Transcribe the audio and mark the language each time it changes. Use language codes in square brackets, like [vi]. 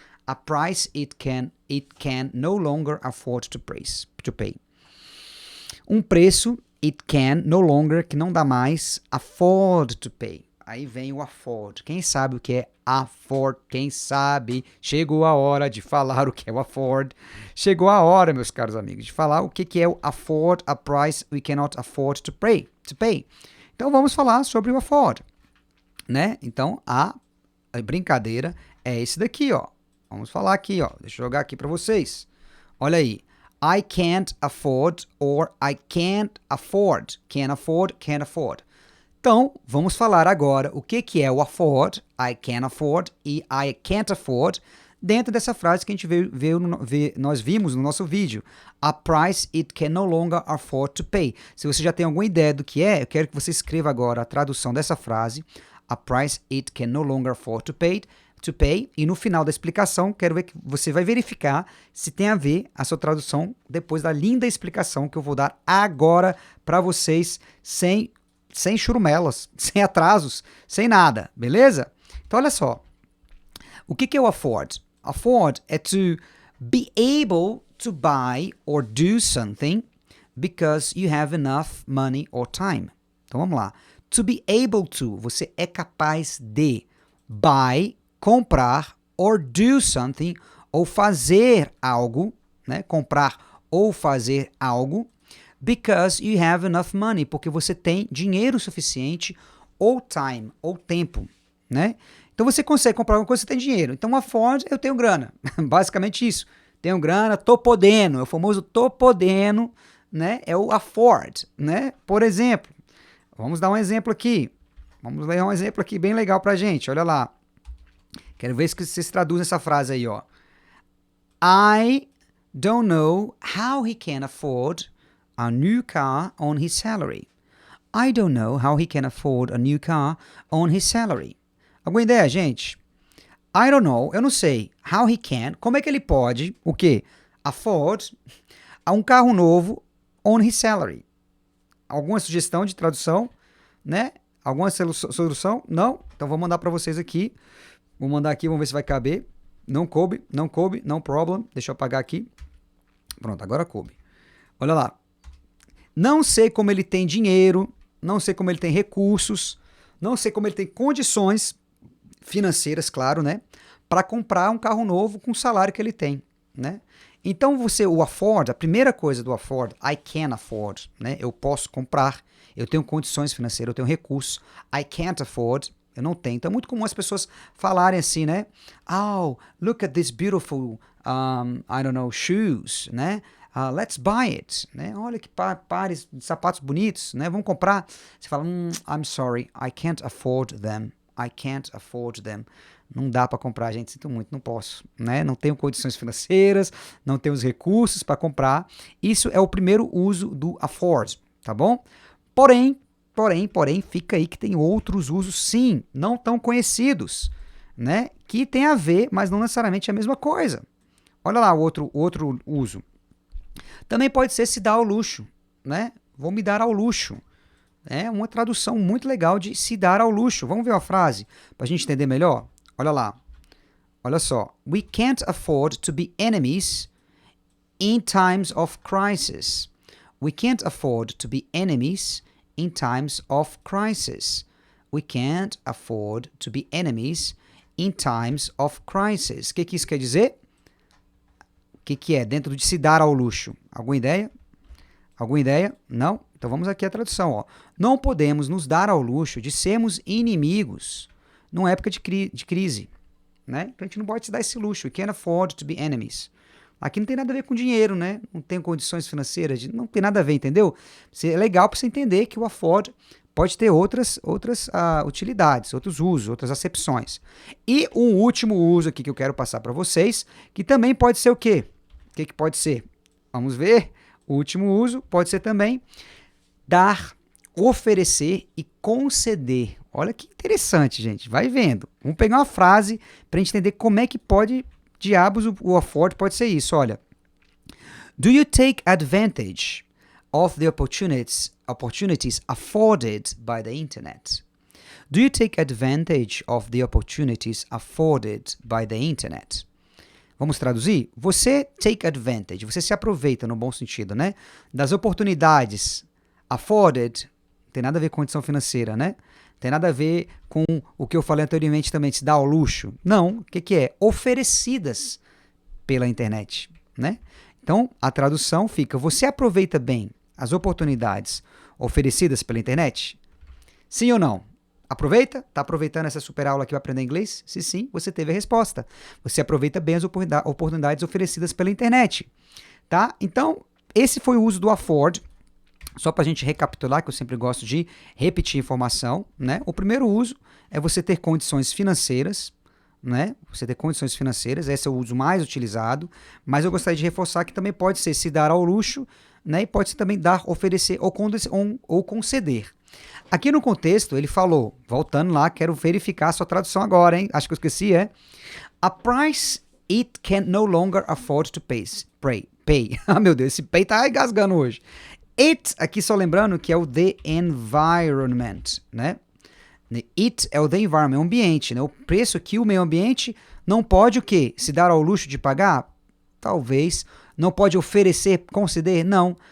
[en] A price it can no longer afford to pay. [pt] Um preço, [en] it can no longer, [pt] que não dá mais, [en] afford to pay. [pt] Aí vem o afford. Quem sabe o que é afford? Quem sabe? Chegou a hora de falar o que é o afford. Chegou a hora, meus caros amigos, de falar o que é o afford, [en] a price we cannot afford to pay. [pt] Então vamos falar sobre o afford, né? Então a brincadeira é esse daqui, ó. Vamos falar aqui, ó. Deixa eu jogar aqui para vocês. Olha aí. [en] I can't afford or I can't afford. Can't afford, can't afford. [pt] Então, vamos falar agora o que é o afford, [en] I can afford [pt] e [en] I can't afford, [pt] dentro dessa frase que a gente nós vimos no nosso vídeo. [en] A price it can no longer afford to pay. [pt] Se você já tem alguma ideia do que é, eu quero que você escreva agora a tradução dessa frase. [en] A price it can no longer afford to pay. [pt] E no final da explicação, quero ver que você vai verificar se tem a ver a sua tradução depois da linda explicação que eu vou dar agora para vocês, sem churumelas, sem atrasos, sem nada, beleza? Então, olha só. O que é o afford? [en] Afford é to be able to buy or do something because you have enough money or time. [pt] Então, vamos lá. [en] To be able to, [pt] você é capaz de [en] buy, [pt] comprar, [en] or do something, [pt] ou fazer algo, né? Comprar ou fazer algo, [en] because you have enough money, [pt] porque você tem dinheiro suficiente, ou time, ou tempo, né? Então você consegue comprar alguma coisa, você tem dinheiro. Então afford, eu tenho grana. Basicamente isso. Tenho grana, tô podendo. É o famoso tô podendo, né? É o afford, né? Por exemplo, vamos dar um exemplo aqui. Vamos ler um exemplo aqui bem legal pra gente. Olha lá. Quero ver se vocês traduzem essa frase aí, ó. [en] I don't know how he can afford a new car on his salary. I don't know how he can afford a new car on his salary. [pt] Alguma ideia, gente? [en] I don't know, [pt] eu não sei. [en] How he can, [pt] como é que ele pode, o quê? Afford a um carro novo [en] on his salary. [pt] Alguma sugestão de tradução, né? Alguma solução? Não? Então vou mandar para vocês aqui. Vou mandar aqui, vamos ver se vai caber. Não coube, [en] no problem. [pt] Deixa eu apagar aqui. Pronto, agora coube. Olha lá. Não sei como ele tem dinheiro, não sei como ele tem recursos, não sei como ele tem condições financeiras, claro, né? Para comprar um carro novo com o salário que ele tem, né? Então o afford, a primeira coisa do afford, [en] I can afford, [pt] né? Eu posso comprar, eu tenho condições financeiras, eu tenho recursos. [en] I can't afford, [pt] eu não tenho. Então é muito comum as pessoas falarem assim, né? [en] Oh, look at this beautiful, I don't know, shoes, né? Let's buy it, [pt] né? Olha que pares de sapatos bonitos, né? Vamos comprar. Você fala, [en] I'm sorry, I can't afford them. I can't afford them. [pt] Não dá para comprar, gente, sinto muito, não posso, né? Não tenho condições financeiras, não tenho os recursos para comprar. Isso é o primeiro uso do afford, tá bom? Porém, fica aí que tem outros usos, sim, não tão conhecidos, né? Que tem a ver, mas não necessariamente a mesma coisa. Olha lá o outro uso. Também pode ser se dar ao luxo, né? Vou me dar ao luxo. É uma tradução muito legal de se dar ao luxo. Vamos ver a frase para a gente entender melhor? Olha lá. Olha só. [en] We can't afford to be enemies in times of crisis. We can't afford to be enemies in times of crisis. We can't afford to be enemies in times of crisis. [pt] O que isso quer dizer? O que é dentro de se dar ao luxo? Alguma ideia? Alguma ideia? Não? Então vamos aqui à tradução. Ó. Não podemos nos dar ao luxo de sermos inimigos numa época de crise. Né? Então a gente não pode se dar esse luxo. [en] We can't afford to be enemies. [pt] Aqui não tem nada a ver com dinheiro, né? Não tem condições financeiras, não tem nada a ver, entendeu? É legal para você entender que o afford pode ter outras utilidades, outros usos, outras acepções. E um último uso aqui que eu quero passar para vocês, que também pode ser o quê? O que pode ser? Vamos ver. O último uso pode ser também dar, oferecer e conceder. Olha que interessante, gente. Vai vendo. Vamos pegar uma frase para a gente entender como é que pode, diabos, o afford pode ser isso. Olha. [en] Do you take advantage of the opportunities afforded by the internet? Do you take advantage of the opportunities afforded by the internet? [pt] Vamos traduzir? Você [en] take advantage, [pt] você se aproveita no bom sentido, né? Das oportunidades afforded, não tem nada a ver com condição financeira, né? Tem nada a ver com o que eu falei anteriormente também, de se dar ao luxo. Não, o que é? Oferecidas pela internet, né? Então, a tradução fica, você aproveita bem as oportunidades oferecidas pela internet? Sim ou não? Aproveita? Está aproveitando essa super aula aqui para aprender inglês? Se sim, você teve a resposta. Você aproveita bem as oportunidades oferecidas pela internet. Tá? Então, esse foi o uso do afford. Só para a gente recapitular, que eu sempre gosto de repetir informação, né? O primeiro uso é você ter condições financeiras, né? Você ter condições financeiras, esse é o uso mais utilizado, mas eu gostaria de reforçar que também pode ser se dar ao luxo, né? E pode ser também dar, oferecer ou conceder. Aqui no contexto, ele falou, voltando lá, quero verificar a sua tradução agora, hein? Acho que eu esqueci, é? [en] A price it can no longer afford to pay. [pt] Ah, meu Deus, esse pay tá engasgando hoje. It, aqui só lembrando que é o the environment, né? It é o the environment, o ambiente, né? O preço que o meio ambiente não pode o quê? Se dar ao luxo de pagar? Talvez. Não pode oferecer, conceder? Não.